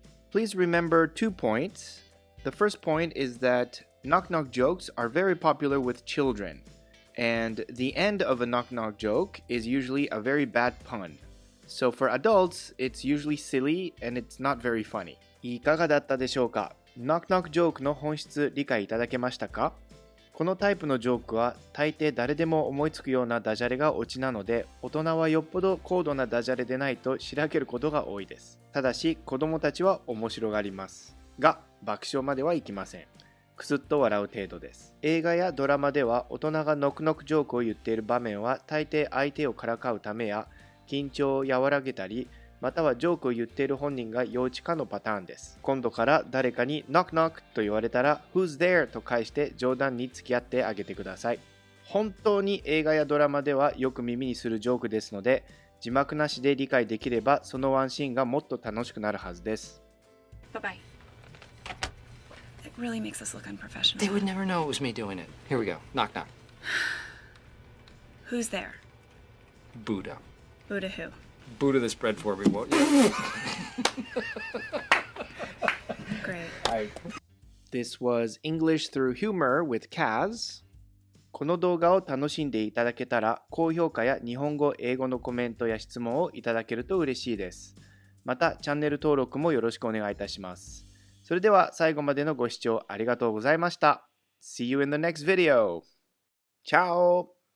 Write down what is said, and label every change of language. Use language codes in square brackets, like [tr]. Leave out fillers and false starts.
[en] Please remember 2 points. The first point is that knock-knock jokes are very popular with children, and the end of a knock-knock joke is usually a very bad pun. So for adults, it's usually silly and it's not very funny. [ja] いかがだったでしょうか？knock-knock ジョークの本質理解いただけましたか？このタイプのジョークは大抵誰でも思いつくようなダジャレがオチなので、大人はよっぽど高度なダジャレでないとしらけることが多いです。ただし子供たちは面白がりますが、爆笑まではいきません。くすっと笑う程度です。映画やドラマでは大人がノックノックジョークを言っている場面は大抵相手をからかうためや緊張を和らげたり、またはジョークを言っている本人が幼稚かのパターンです。今度から誰かにノックノックと言われたら [en] Who's there? [ja] と返して冗談に付き合ってあげてください。本当に映画やドラマではよく耳にするジョークですので、字幕なしで理解できればそのワンシーンがもっと楽しくなるはずです。 [en] Bye-bye. It really makes us look unprofessional. They would never know it was me doing it. Here we go. Knock knock. Who's there? Buddha. Buddha who? Buddha the spread for me, won't you? Great. This was English through humor with Kaz. [ja] この動画を楽しんでいただけたら、高評価や日本語、英語のコメントや質問をいただけると嬉しいです。また、チャンネル登録もよろしくお願いいたします。それでは最後までのご視聴ありがとうございました。 [en] See you in the next video! Ciao!